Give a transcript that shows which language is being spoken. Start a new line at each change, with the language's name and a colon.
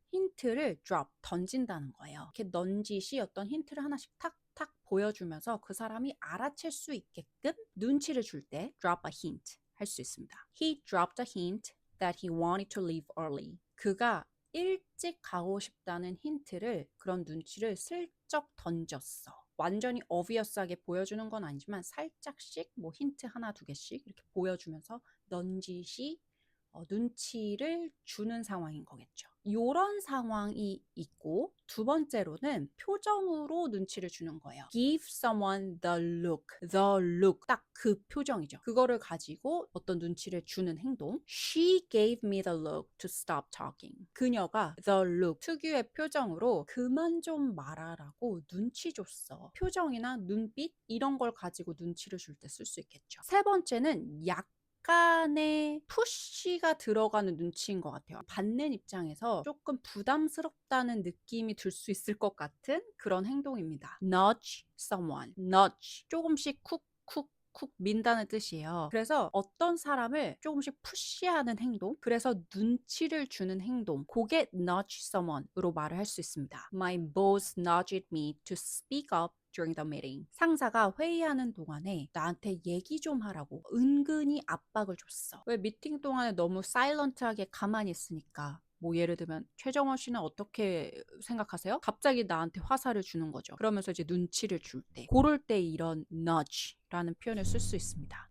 Korean: 힌트를 drop, 던진다는 거예요. 이렇게 넌지시 어떤 힌트를 하나씩 탁탁 보여주면서 그 사람이 알아챌 수 있게끔 눈치를 줄 때
English: drop a hint
Korean: 할 수 있습니다.
English: He dropped a hint that he wanted to leave early.
Korean: 그가 일찍 가고 싶다는 힌트를, 그런 눈치를 슬쩍 던졌어. 완전히 obvious하게 보여주는 건 아니지만 살짝씩 뭐 힌트 하나 두 개씩 이렇게 보여주면서 넌지시 눈치를 주는 상황인 거겠죠. 이런 상황이 있고, 두 번째로는 표정으로 눈치를 주는 거예요.
English: Give someone the look. The look.
Korean: 딱 그 표정이죠. 그거를 가지고 어떤 눈치를 주는 행동.
English: She gave me the look to stop talking.
Korean: 그녀가 the look, 특유의 표정으로 그만 좀 말하라고 눈치 줬어. 표정이나 눈빛 이런 걸 가지고 눈치를 줄 때 쓸 수 있겠죠. 세 번째는 약간의 푸시가 들어가는 눈치인 것 같아요. 받는 입장에서 조금 부담스럽다는 느낌이 들 수 있을 것 같은 그런 행동입니다. nudge someone, nudge, 조금씩 쿡쿡 쿡 민다는 뜻이에요. 그래서 어떤 사람을 조금씩 푸시하는 행동, 그래서 눈치를 주는 행동, 그게 nudge someone으로 말을 할 수 있습니다.
English: My boss nudged me to speak up during the meeting.
Korean: 상사가 회의하는 동안에 나한테 얘기 좀 하라고 은근히 압박을 줬어. 왜 미팅 동안에 너무 사일런트하게 가만히 있으니까. 뭐 예를 들면 최정원 씨는 어떻게 생각하세요? 갑자기 나한테 화살을 주는 거죠. 그러면서 이제 눈치를 줄 때, 그럴 때 이런 nudge라는 표현을 쓸 수 있습니다.